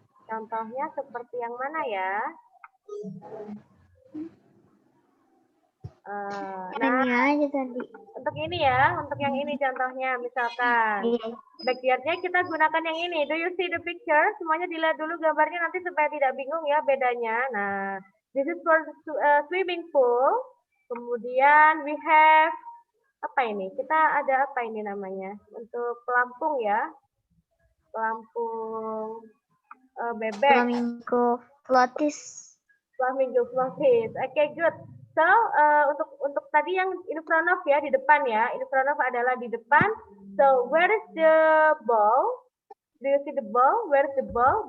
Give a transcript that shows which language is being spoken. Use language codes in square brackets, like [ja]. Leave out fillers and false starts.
[id] Contohnya seperti yang mana ya? Ini aja tadi. Untuk ini ya, untuk yang ini contohnya misalkan. Backyardnya kita gunakan yang ini. [en] Do you see the picture? [id] Semuanya dilihat dulu gambarnya nanti supaya tidak bingung ya bedanya. [en] Nah, this is for swimming pool. [id] Kemudian [en] we have [id] apa ini? Kita ada apa ini namanya? Untuk pelampung ya. Pelampung bebek. [en] Flamingo floaties. Flamingo floaties. Oke, good. So, [id] untuk tadi yang [en] in front of ya, [id] di depan ya. [en] In front of [id] adalah di depan. [en] So, where is the ball? Do you see the ball? Where's the ball?